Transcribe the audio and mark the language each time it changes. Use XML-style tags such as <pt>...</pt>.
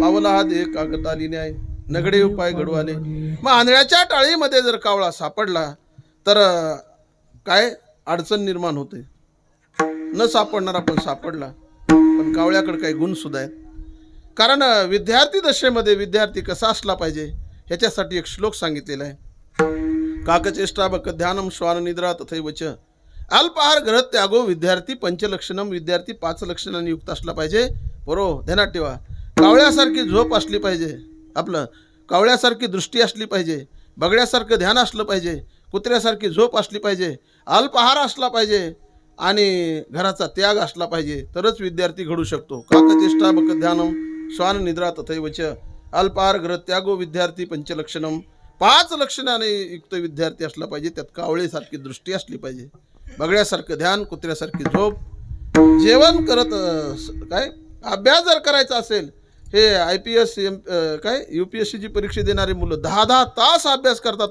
<mr>पावला हा देह कागताली न्याय नगडे उपाय घडू आले. मग आंधळ्याच्या टाळीमध्ये जर कावळा सापडला तर काय अडचण निर्माण होते. न सापडणारा पण सापडला. पण कावळ्याकडे काही गुण सुद्धा आहेत. कारण विद्यार्थी दशेमध्ये विद्यार्थी कसा असला पाहिजे ह्याच्यासाठी एक श्लोक सांगितलेला आहे.</mr> <sa>काकचेष्टा बक ध्यानम श्वान निद्रा तथैवच अल्पहार ग्रह त्यागो विद्यार्थी पंचलक्षणम.</sa> <mr>विद्यार्थी 5 लक्षणांनी युक्त असला पाहिजे. बरोबर, ध्यानात ठेवा. कावळ्यासारखी झोप असली पाहिजे, आपलं कावळ्यासारखी दृष्टी असली पाहिजे, बगड्यासारखं ध्यान असलं पाहिजे, कुत्र्यासारखी झोप असली पाहिजे, अल्पहार असला पाहिजे आणि घराचा त्याग असला पाहिजे, तरच विद्यार्थी घडू शकतो.</mr> <sa>काकचेष्टा बक ध्यानम श्वान निद्रा तथैवच अल्पहार ग्रह त्यागो विद्यार्थी पंचलक्षणम.</sa> <mr>5 लक्षणाने युक्त विद्यार्थी असला पाहिजे. त्यात कावळेसारखी दृष्टी असली पाहिजे, बगड्यासारखं ध्यान, कुत्र्यासारखी झोप, जेवण करत काय अभ्यास जर करायचा असेल. हे IPS काय UPSCची परीक्षा देणारी मुलं 10-10 तास अभ्यास करतात.</mr>